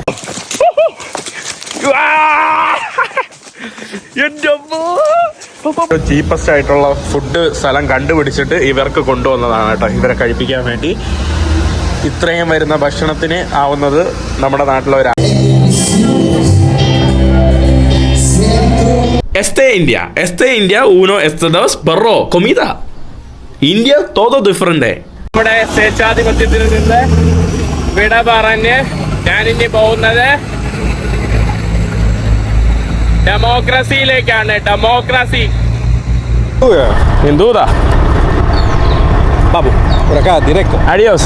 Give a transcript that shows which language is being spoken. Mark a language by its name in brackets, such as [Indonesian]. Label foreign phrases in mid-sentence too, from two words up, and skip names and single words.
[Malayalam] ചീപ്പസ്റ്റ് ആയിട്ടുള്ള ഫുഡ് സ്ഥലം കണ്ടുപിടിച്ചിട്ട് ഇവർക്ക് കൊണ്ടുവന്നതാണ് കേട്ടോ, ഇവരെ കഴിപ്പിക്കാൻ വേണ്ടി. ഇത്രയും വരുന്ന ഭക്ഷണത്തിന് ആവുന്നത് നമ്മുടെ നാട്ടിലെ ഒരു [Spanish] Este India, uno, este dos, perro, comida. India, todo diferente. [Malayalam] നമ്മുടെ സ്വേച്ഛാധിപത്യത്തിൽ നിന്ന് വിട പറഞ്ഞ് ഞാനിനി പോകുന്നത് ഡെമോക്രസിയിലേക്കാണ്. ഡെമോക്രസി എന്തുതാ ബാബു അഡിയോസ്.